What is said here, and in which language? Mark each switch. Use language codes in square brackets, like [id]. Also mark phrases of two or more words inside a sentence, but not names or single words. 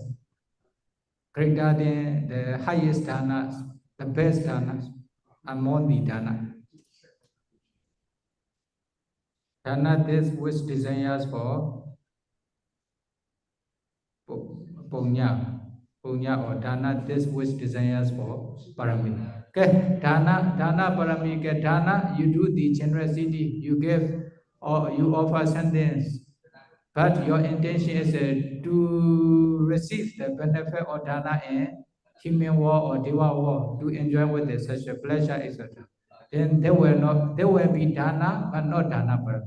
[en] Greater than the highest dhanas, the best dhanas, among the dhana. Dhana this which desires for punya, punya or dhana this which desires for parami. Okay, [pi] dhana parami. [en] Okay, dhana you do the generosity, you give or you offer something, but your intention is to receive the benefit of dhana in human world or deva world, to enjoy with it, such a pleasure, etc. Then there will be dana, but not [pi] dana parami.